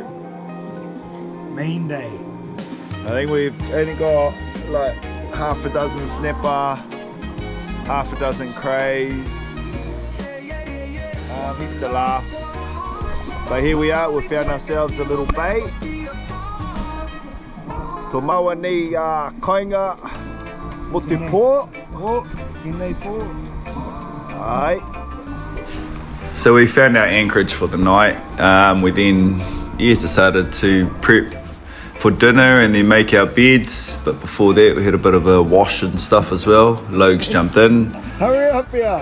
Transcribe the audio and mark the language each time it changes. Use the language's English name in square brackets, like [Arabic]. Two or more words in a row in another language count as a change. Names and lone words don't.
[English] Main day. I think we've only got like half a dozen snapper, half a dozen crays, heaps of laughs. But here we are, we found ourselves a little bait. [Māori] Tō maua nei kāinga mo te pō. Tēnei pō. [English] Alright. So we found our anchorage for the night. We then decided to prep for dinner and then make our beds. But before that we had a bit of a wash and stuff as well. Logs jumped in. Hurry up here.